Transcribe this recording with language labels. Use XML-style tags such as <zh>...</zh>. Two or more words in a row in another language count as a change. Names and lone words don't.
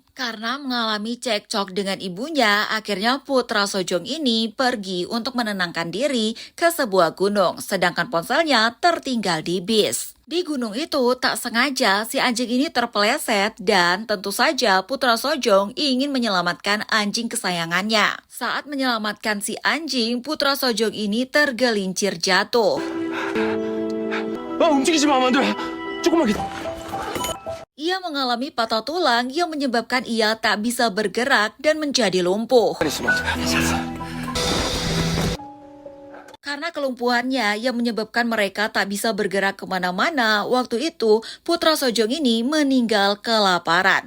<id>Karena mengalami cekcok dengan ibunya, akhirnya putra Sojong ini pergi untuk menenangkan diri ke sebuah gunung, sedangkan ponselnya tertinggal di bis. Di gunung itu tak sengaja si anjing ini terpeleset dan tentu saja putra Sojong ingin menyelamatkan anjing kesayangannya. Saat menyelamatkan si anjing, putra Sojong ini tergelincir jatuh.</id> <ko>움직이지 마, 만두야. 조금만 기다려.</ko> <id>Ia mengalami patah tulang yang menyebabkan ia tak bisa bergerak dan menjadi lumpuh. Karena kelumpuhannya yang menyebabkan mereka tak bisa bergerak kemana-mana, waktu itu putra Sojong ini meninggal kelaparan.</id>